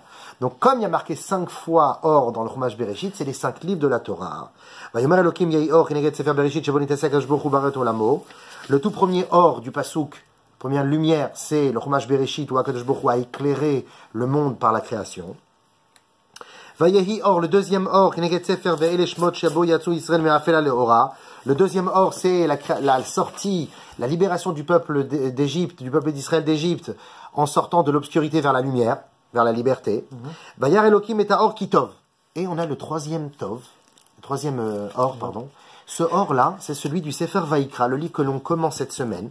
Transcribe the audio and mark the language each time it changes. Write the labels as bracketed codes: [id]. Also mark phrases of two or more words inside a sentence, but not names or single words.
[fr] Donc comme il y a marqué 5 fois Or dans le Chumash Bereshit, c'est les 5 livres de la Torah. Le tout premier Or du pasouk Première lumière, c'est le Chumash Bereshit où [he] הקדוש ברוך הוא [fr] a éclairé le monde par la création. [he] ויהי אור, [fr] le deuxième or, [he] כנגד ספר ואלה שמות שבו יצאו ישראל מאפלה לאורה. [fr] Le deuxième or, c'est la sortie, la libération du peuple d'Égypte, du peuple d'Israël d'Égypte, en sortant de l'obscurité vers la lumière, vers la liberté. [he] וירא אלוקים את אור כי טוב. [fr] Et on a le troisième tov, le troisième or, pardon. Ce or-là, c'est celui du Sefer Vaïkra, le livre que l'on commence cette semaine.